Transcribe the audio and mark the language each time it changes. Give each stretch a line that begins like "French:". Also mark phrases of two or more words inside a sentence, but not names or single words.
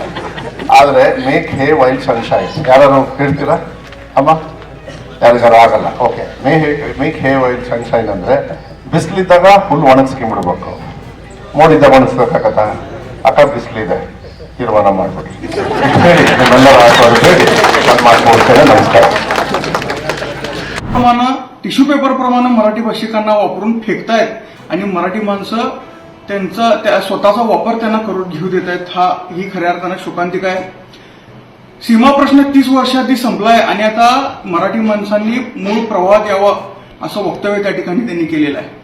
Kannada: ಆದರೆ
English: make hay while sunshine
Kannada: ಯಾರು ಹೇಳ್ತೀರಾ ಅಮ್ಮ? ಯಾರಿಗಾರು ಆಗಲ್ಲ. ಓಕೆ,
English: make hay while sunshine
Kannada: ಅಂದರೆ ಬಿಸಿಲಿದ್ದಾಗ ಫುಲ್ ಒಣಗಿಸ್ಕೊಂಡ್ಬಿಡ್ಬೇಕು, ಮೋಡಿದ್ದಾಗ ಒಣಗಿಸ್ಬೇಕಾಗತ್ತ? ಅಕ್ಕ ಬಿಸಿಲಿದೆ, ತೀರ್ಮಾನ ಮಾಡ್ಬಿಡಿ ಹೇಳಿ, ನಿಮ್ಮೆಲ್ಲರ ಆಶೀರ್ವಾದ ಹೇಳಿ ನಾನು ಮಾಡ್ಕೊಡ್ತೇನೆ.
Marathi: नमस्कार. टिश्यू पेपर प्रमाणे मराठी भाषिकांना वापरून फेकतायत आणि मराठी माणसं त्यांचा स्वतःचा वापर त्यांना करून घेऊ देत आहेत. ही खऱ्या अर्थानं शोकांतिका आहे. सीमा प्रश्न 30 वर्षाआधी संपलाय आणि आता मराठी माणसांनी मूळ प्रवाहात यावा असं वक्तव्य त्या ठिकाणी त्यांनी केलेलं आहे.